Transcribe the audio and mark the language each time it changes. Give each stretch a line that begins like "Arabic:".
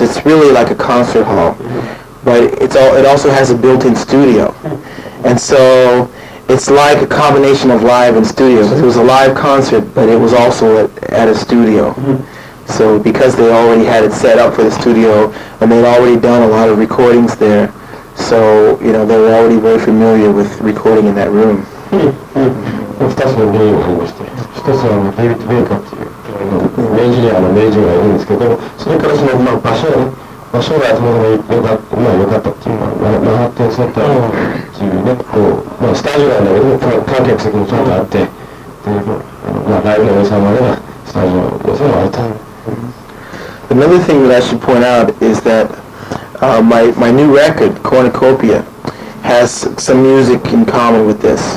English: It's really like a concert hall. But it also has a built-in studio, and so it's like a combination of live and studio. It was a live concert, but it was also at a studio. So because they already had it set up for the studio, and they'd already done a lot of recordings there, so they were already very familiar with recording in that room.
Japanese: 2つの原因がありまして、1つはデイビッド・ベイカーっていうエンジニアの名人がいるんですけど、それからその場所がともども良かったっていうか、マンハッタンセンターっていうね、スタジオなんだけど、観客席もちゃんとあって、ライブの予算まではスタジオの予算があると。
English: Another thing that I should point out is that my new record, Cornucopia, has some music in common with this.